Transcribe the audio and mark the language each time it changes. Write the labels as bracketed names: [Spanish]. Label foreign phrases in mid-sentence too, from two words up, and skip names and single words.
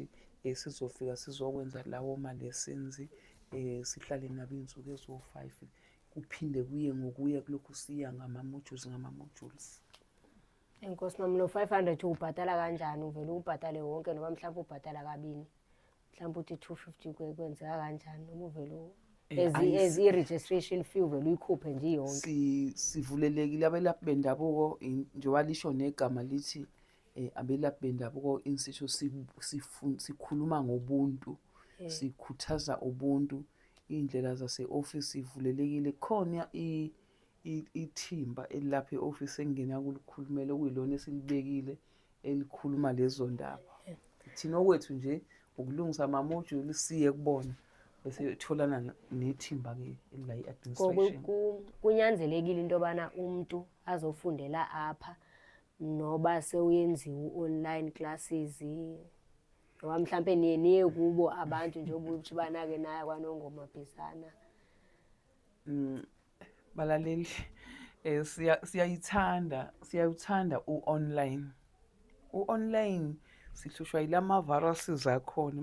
[Zulu] Sizofika sizokwenza lawo ma-lessons, sihlale nabo iy'nsuku eziwu-5. kuphinde kuye ngokuya kulokhu siya ngama-modules. [Xhosa] Enkosi nami lo 500 ubhatala kanjani? [Zulu] Uvela ubhatale wonke noma mhlawumbe ubhatala kabini? Mhlawumbe uthi 250 kwenzeka kanjani noma uvela as i- [English] registration fee [Zulu] uvela uyikhuphe nje yonke? Sivulelekile abelaphi bendabuko njengoba lisho negama lithi abelaphi bendabuko institute sikhuluma ngobuntu, sikhuthaza ubuntu. Iy'ndlela zase-office ivulelekile. Khona ithimba elilapha e-office engingena kulikhulumela okuyilona esilibekile elikhuluma lezo ndaba. Thina okwethu nje ukulungisa ama-module siye kubona bese tholana nethimba-ke elila i-administration. [Xhosa] Kunyanzelekile into yobana umuntu azofundela apha noba sewuyenziwa [English] online classes [Xhosa] noma mhlampe niye kubo abantu njengoba uthi bana-ke naya kwaNongoma Bhisana? [Zulu] Balaleli, siyawuthanda u-online. U-online sihlushwa yilama-viruses akhona.